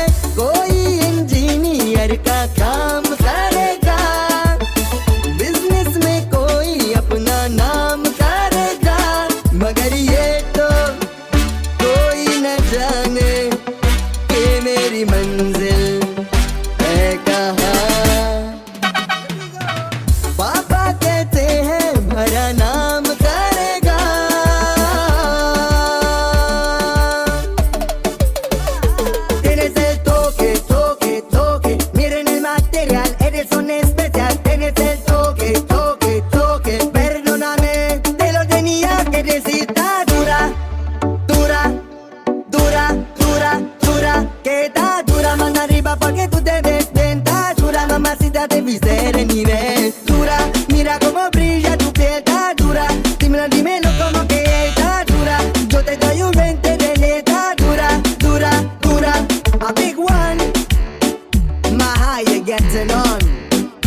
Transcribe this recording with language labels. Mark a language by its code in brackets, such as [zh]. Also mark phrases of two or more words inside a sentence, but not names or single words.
[hi] कोई इंजीनियर का काम करेगा, बिजनेस में कोई अपना नाम करेगा, मगर ये तो कोई न जाने कि मेरी मंजिल है कहाँ। पापा कहते हैं भरा नाम करेगा। [es] Tienes el toque, toque, toque, miren el material, eres un especial. Tienes el toque, toque, toque, perdóname, te lo tenía que decir. Está dura, dura, dura, dura, dura, que está dura, mano arriba porque tú te ves bien. Está dura, mamacita, te viste de nivel. Dura, mira cómo brilla tu piel. Está dura, dímelo como que está dura. Yo te doy un 20 de neta. Dura, dura, dura, [en] a big one. My how you getting on?